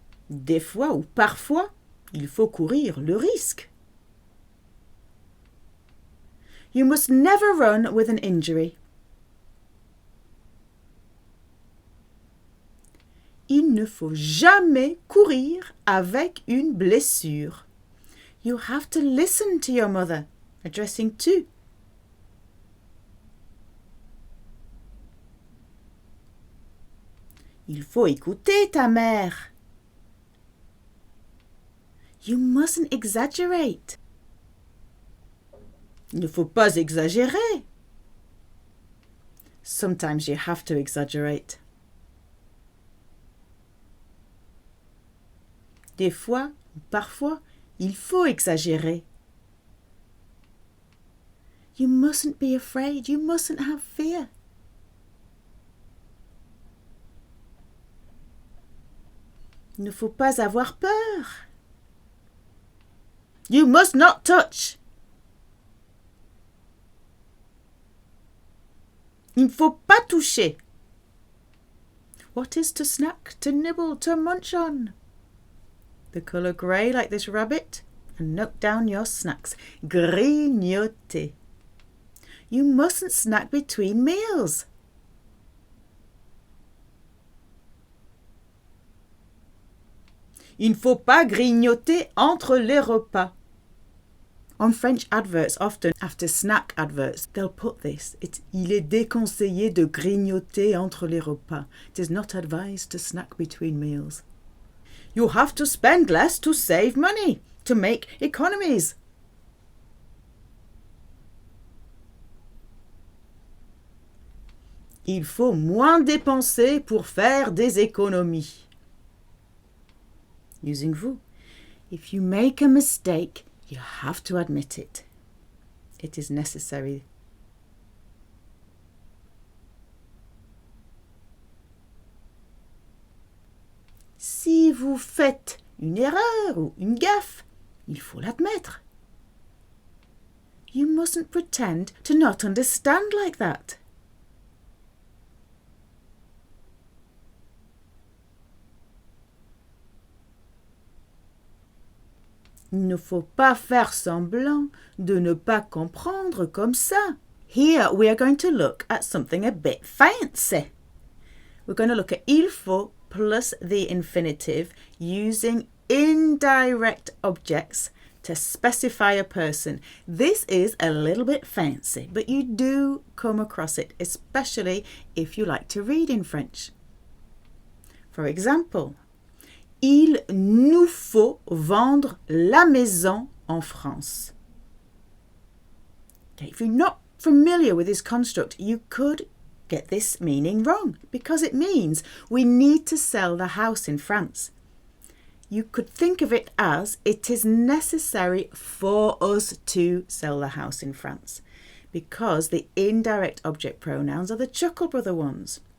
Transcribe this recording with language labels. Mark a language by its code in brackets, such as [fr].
[fr] Des fois ou parfois, il faut courir le risque. [en] You must never run with an injury. [fr] Il ne faut jamais courir avec une blessure. [en] You have to listen to your mother. Addressing to. [fr] Il faut écouter ta mère. [en] You mustn't exaggerate. [fr] Il ne faut pas exagérer. [en] Sometimes you have to exaggerate. [fr] Des fois, parfois, il faut exagérer. [en] You mustn't be afraid. You mustn't have fear. [fr] Il ne faut pas avoir peur. [en] You must not touch. [fr] Il ne faut pas toucher. [en] What is to snack, to nibble, to munch on? The colour grey like this rabbit. And note down your snacks. Grignoter. You mustn't snack between meals. [fr] Il ne faut pas grignoter entre les repas. [en] On French adverts, often after snack adverts, they'll put this. [fr] Il est déconseillé de grignoter entre les repas. [en] It is not advised to snack between meals. You have to spend less to save money, to make economies. [fr] Il faut moins dépenser pour faire des économies. [en] Using vous. If you make a mistake, you have to admit it. It is necessary. [fr] Si vous faites une erreur ou une gaffe, il faut l'admettre. [en] You mustn't pretend to not understand like that. [fr] Il ne faut pas faire semblant de ne pas comprendre comme ça. [en] Here we are going to look at something a bit fancy. We're going to look at il faut plus the infinitive using indirect objects to specify a person. This is a little bit fancy, but you do come across it, especially if you like to read in French. For example, [fr] il nous faut vendre la maison en France. [en] Okay, if you're not familiar with this construct, you could get this meaning wrong because it means we need to sell the house in France. You could think of it as it is necessary for us to sell the house in France because the indirect object pronouns are the Chuckle Brother ones.